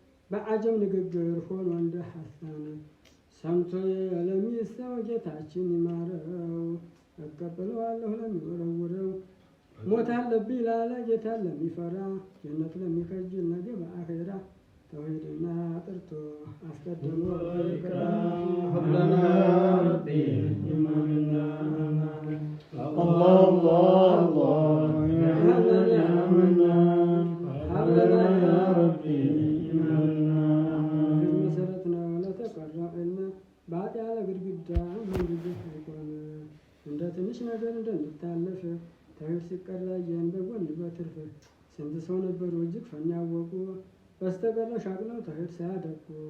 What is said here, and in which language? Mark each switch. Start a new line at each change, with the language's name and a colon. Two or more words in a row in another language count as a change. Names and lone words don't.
Amharic: በአጀም ንግግር ሆኖ እንደ ሐሳን፣ ሰምቶ ለሚሰው ጌታችን ይማረው፣ እቀበለዋለሁ ለሚወረውረው። ሞት አለብኝ ላለ ጌታ ለሚፈራ፣ ጀነት ለሚከጅል ነገ በአኼራ፣ ተውሂድና አጥርቶ አስቀድሞ
Arabic: هب لنا يا ربي إيمانا. الله، الله، الله، يا حنان، يا منان، هب لنا يا ربي إيمانا.
Amharic: መሰረት ነው ለተቀራ ዕልም፣ ባጥ ያለ ግድግዳ መንገድ አይቆም። እንደ ትንሽ ነገር እንደሚታለፍ፣ ተውሂድ ሲቀራ እየን በጎን በትርፍ። ስንት ሰው ነበሩ እጅግ ፈን ያወቁ፣ በስተቀር ሻቅለው ተውሂድ ሳያደቁ።